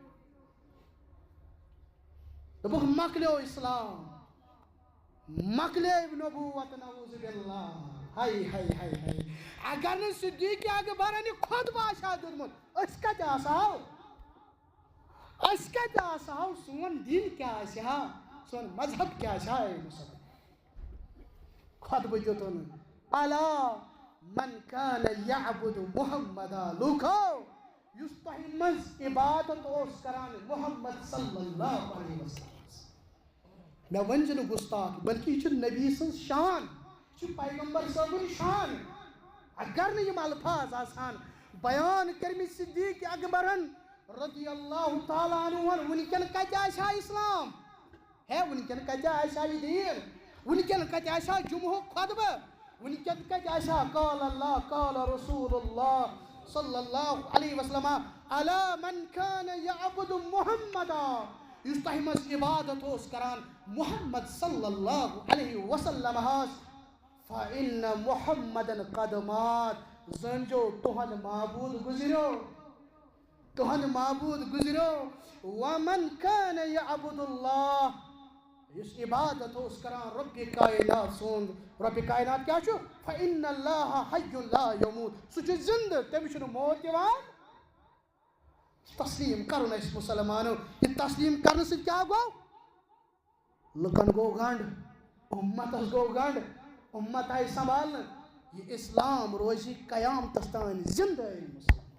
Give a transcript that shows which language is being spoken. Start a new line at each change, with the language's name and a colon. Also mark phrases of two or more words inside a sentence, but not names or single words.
Kashmiri: دوٚپُکھ مۄکلیو اسلام مۄکلے نبوت
Arabic: نعوذ باللہ
Kashmiri: ہاے ہاے ہاے ہاے اگر نہٕ صدیق اکبرن یہِ خطبہٕ آسہِ ہا دیُتمُت أسۍ کتہِ آسہو أسۍ کتہِ آسہو سون دین کیٛاہ آسہِ ہا سون مذہب کیٛاہ آسہِ ہا اے مُسلمان خطبہٕ دیُتُن
Arabic: الا من کان یعبد محمدا
Kashmiri: لوٗکھو یُس تۄہہِ منٛز عبادت اوس کران محمد
Arabic: صلی اللہ علیہ وسلم
Kashmiri: مےٚ ؤنزِ نہٕ گُستاخ بلکہ یہ چھُ نبی سٕنٛز شان یہ چھُ پیغمبر صٲبُن شان اگر نہٕ یِم الفاظ آسہن بیان کٔرمٕتۍ صدیق اکبرن
Arabic: رضی اللہ تعالیٰ عنہ
Kashmiri: ونکٮ۪ن کتہِ آسہِ ہا اسلام ہے ونکٮ۪ن کتہِ آسہِ ہا یہِ دیٖن ونکٮ۪ن کتہِ آسہِ ہا جمعہُک خطبہٕ ونکٮ۪ن کتہِ آسہِ ہا
Arabic: قال اللہ قال رسول اللہ صلی اللہ علیہ وسلم الا من کان یعبد محمدا
Kashmiri: یُس تۄہہِ منٛز عبادت اوس کران
Arabic: محمد صلی اللہ علیہ وسلم فإن محمدن قد مات
Kashmiri: زٲنۍزیو تُہُنٛد معبوٗد گُزریو تُہُنٛد معبوٗد گُزریو
Arabic: ومن کان یعبد اللہ
Kashmiri: یُس عبادت اوس کران رۄبِ کائنات سُنٛد رۄبِ کائنات کیٛاہ چھُ
Arabic: فإن اللہ حی لا یموت
Kashmiri: سُہ چھُ زندٕ تٔمِس چھُنہٕ موت یِوان تسلیٖم کرُن اَسہِ مُسلمانو یہِ تسلیٖم کرنہٕ سۭتۍ کیٛاہ گوٚو لُکن گوٚو گنٛڈ اُمتس گوٚو گنٛڈ اُمت آیہِ سنبھالنہٕ یہِ اسلام روزِ قیامتس تانۍ زندٕ اے مُسلمان